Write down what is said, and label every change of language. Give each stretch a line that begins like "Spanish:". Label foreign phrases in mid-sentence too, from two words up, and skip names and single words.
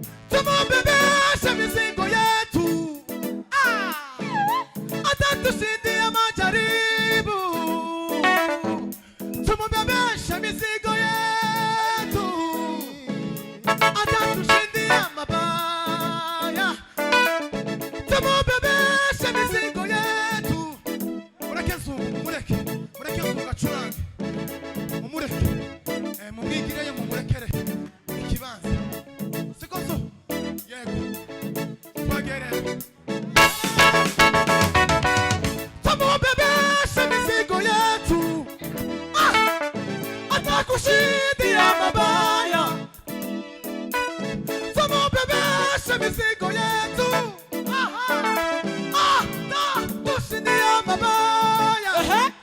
Swahili: Tumubebeshe mizigo yetu. Ah! Atatushindia majaribu. Tumubebeshe mizigo yetu, atatushindia mabaya. Tumubebeshe mizigo yetu.
Rundi: Mureke Zungu, mureke. Mureke Zungu acurange. Mumureke. Eh, mumwigireyo, mumurekere ikibanza. Siko so? Yego. Twagereye.
Swahili: Tumubebeshe mizigo yetu. Ah! Atakushindia mabaya. Tumubebeshe mizigo yetu. Aha! Atakushindia mabaya. Ehe.